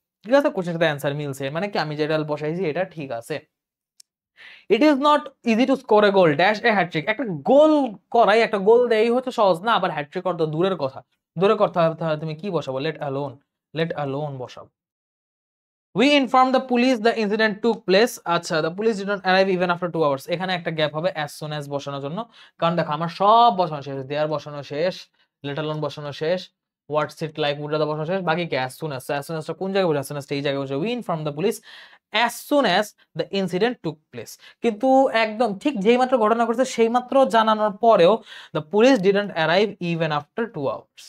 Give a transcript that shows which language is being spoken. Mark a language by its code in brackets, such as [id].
[bn] ঠিক আছে, কোশ্চেনের সাথে অ্যান্সার মিলছে, মানে কি আমি যেটা বসাইছি এটা ঠিক আছে। [en] it is not easy to score a goal dash a hat trick, [bn] একটা গোল করাই, একটা গোল দেই হচ্ছে সহজ না, আবার হ্যাট্রিক করা তো দূরের কথা, দূরের কথা। তুমি কি বসাবো, লেট অ্যালোন, লেট অ্যালোন বসাবো। [en] We informed the police the incident took place. আচ্ছা, the police did not arrive even after 2 hours. [bn] এখানে একটা গ্যাপ হবে as soon as বসানোর জন্য, কারণ দেখো আমার সব বসানো শেষ, দেয়ার বসানো শেষ, let alone বসানো শেষ, what's it like would rather বসানো শেষ, বাকি কি as soon as। [en] as soon as [bn] টা কোন জায়গায় বসে, [en] as soon as [bn] এই জায়গায় বসে, [en] we informed the police as soon as the incident took place। [bn] কিন্তু একদম ঠিক যেই মাত্র ঘটনা ঘটছে সেই মাত্র জানানোর পরেও [en] the police didn't arrive even after 2 hours।